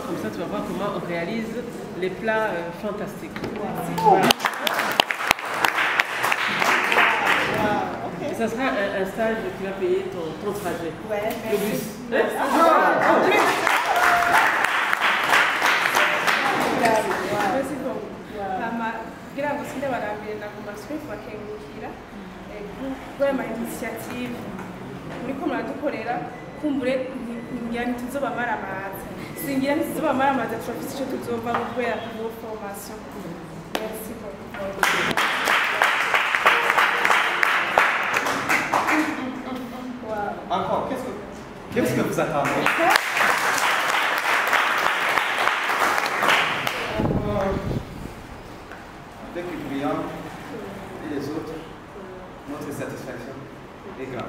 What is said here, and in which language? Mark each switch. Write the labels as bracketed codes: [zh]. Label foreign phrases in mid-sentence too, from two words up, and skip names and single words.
[fr] Comme ça, tu vas voir comment on réalise les plats fantastiques. Voilà. Ça sera un stage qui va payer ton trajet. Ouais, le bus. merci beaucoup. [rn] Kugira ngo sinde barambere na Kumaswift bakengukira kuri ama initiative muriko muradukorera kumbure ngira ntituzobamara amazi singira ntituzobamara amazi turafise ico tuzova kubera iyo formation. [fr] Merci beaucoup. Encore, qu'est-ce que vous attendez? Avec le client et les autres, notre satisfaction est grande.